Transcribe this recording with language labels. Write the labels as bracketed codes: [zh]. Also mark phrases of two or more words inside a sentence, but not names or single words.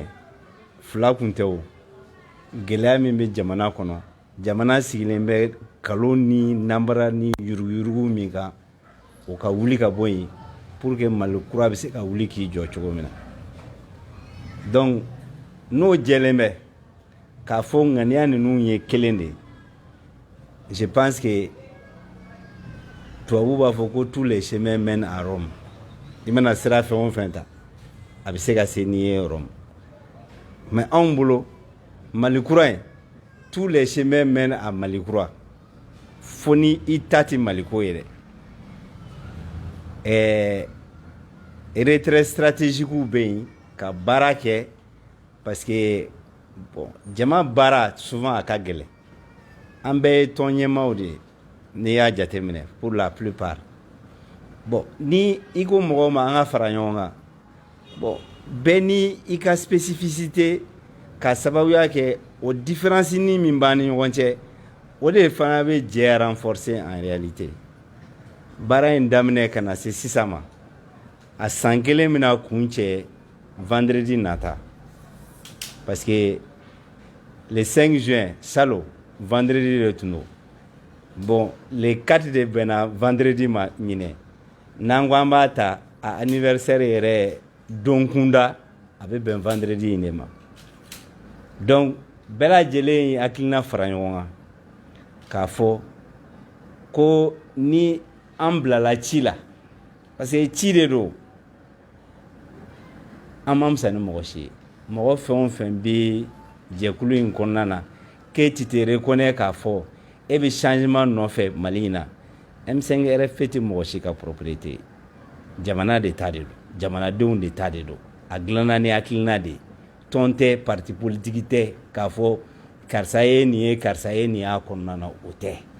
[bm] fila kun tɛ o gɛlɛya min bɛ jamana kɔnɔ jamana sigilen bɛ kalon ni nanbara ni yuruguyurugu min kan o ka wuli ka bɔ yen [fr] pour que [bm] Mali kura bɛ se ka wuli k'i jɔ cogo min na donc n'o jɛlen bɛ k'a fɔ ŋaniya ninnu ye kelen de [fr] je pense que [bm] tubabu b'a fɔ ko [fr] tous les chemins mènent à Rome [bm] i mana sira fɛn o fɛn ta a bɛ se ka se n'i ye Rome mais anw bolo Mali kura in [fr] tous les chemins mènent à [bm] Mali kura fo ni i ta tɛ Mali ko ye dɛ [fr] retrait stratégique [bm] bɛ yen ka baara kɛ [fr] parce que bon [bm] jama baara souvent a ka gɛlɛn an bɛɛ ye tɔn ɲɛmaaw de ye n'i y'a jateminɛ [fr] pour la plupart bon [bm] ni i ko mɔgɔw ma an ka fara ɲɔgɔn kan bon bɛɛ ni i ka spécificité ka sababuya kɛ o différence ni min b'an ni ɲɔgɔn cɛ o de fana bɛ jɛ renforcer [fr] en réalité [bm] baara in daminɛ ka na se sisan ma a san kelen bɛna kun cɛ vendredi nata [fr] parce que le 5 juin [bm] salon vendredi de tun don bon le 4 de bɛnna vendredi ma ɲinɛ n'an ko an b'a ta a anniversaire yɛrɛ don kunda a bɛ bɛn vendredi in de ma donc bɛɛ lajɛlen ye hakilina fara ɲɔgɔn kan k'a fɔ ko ni an bilala ci la [fr] parce que [bm] ci de don an ma fisa ni mɔgɔ si ye mɔgɔ fɛn o fɛn bɛ jɛkulu in kɔnɔna na [fr] que tu te reconnais [bm] k'a fɔ e bɛ changement nɔfɛ Mali in na M5 RFP tɛ mɔgɔ si ka propriété jamana de ta de don jamanadenw de ta de don a dilanna ni hakilina de tɔn tɛ [fr] parti politique [bm] tɛ k'a fɔ karisa ye nin ye karisa ye nin y'a kɔnɔna na o tɛ